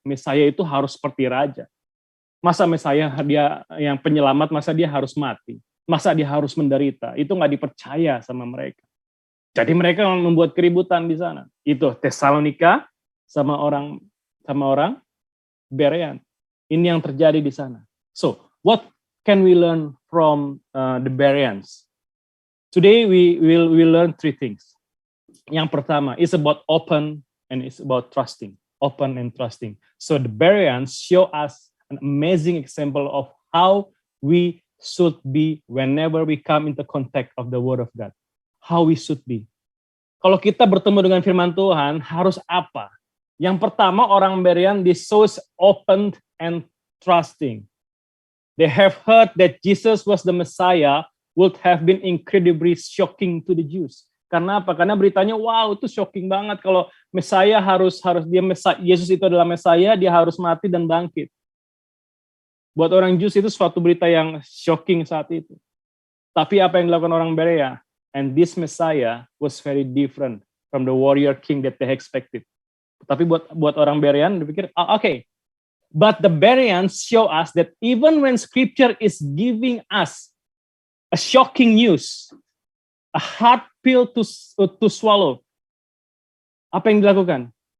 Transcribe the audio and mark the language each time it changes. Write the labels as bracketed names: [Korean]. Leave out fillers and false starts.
[Indonesian] Mesaya itu harus seperti raja. Masa Mesaya dia yang penyelamat, masa dia harus mati? Masa dia harus menderita? Itu nggak dipercaya sama mereka. Jadi mereka membuat keributan di sana. Itu Tesalonika sama orang Berean. Ini yang terjadi di sana. [English] So, what can we learn from the Bereans? Today we will learn three things. [Indonesian] Yang pertama [English] is about open and it's about trusting. Open and trusting. So the Bereans show us an amazing example of how we should be whenever we come into contact of the Word of God. How we should be. [Indonesian] Kalau kita bertemu dengan firman Tuhan, harus apa? Yang pertama, orang Berean, [English] they so open and trusting. They have heard that Jesus was the Messiah, would have been incredibly shocking to the Jews. [Indonesian] Karena apa? Karena beritanya, wow, itu shocking banget kalau Messiah Yesus itu adalah Messiah, dia harus mati dan bangkit. Buat orang Jews itu suatu berita yang shocking saat itu. Tapi apa yang dilakukan orang Berea? [English] And this Messiah was very different from the warrior king that they expected. [Indonesian] Tapi buat orang Berean, dipikir, okay. [English] But the Bereans show us that even when Scripture is giving us a shocking news, a hard pill to swallow, [Indonesian] apa yang dilakukan?